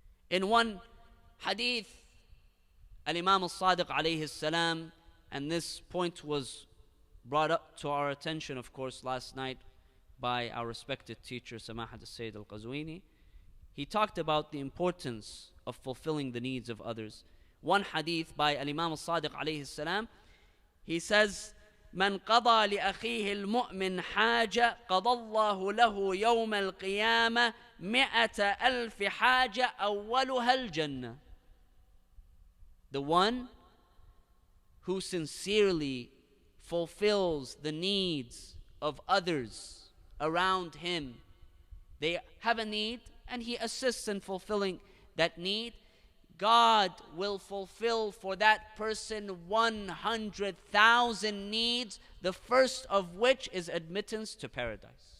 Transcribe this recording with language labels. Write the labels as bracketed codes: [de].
[en] In one hadith, Al-Imam al-Sadiq alayhi salam, and this point was brought up to our attention, of course, last night by our respected teacher, Samahat al-Sayyid al-Qazwini. He talked about the importance of fulfilling the needs of others. One hadith by Al-Imam al-Sadiq alayhi salam, he says, [ar] من قضى لأخيه المؤمن حاجة قضى الله له يوم القيامة 100,000 حاجة أولها الجنة. [en] The one who sincerely fulfills the needs of others around him. They have a need and he assists in fulfilling that need. God will fulfill for that person 100,000 needs, the first of which is admittance to paradise.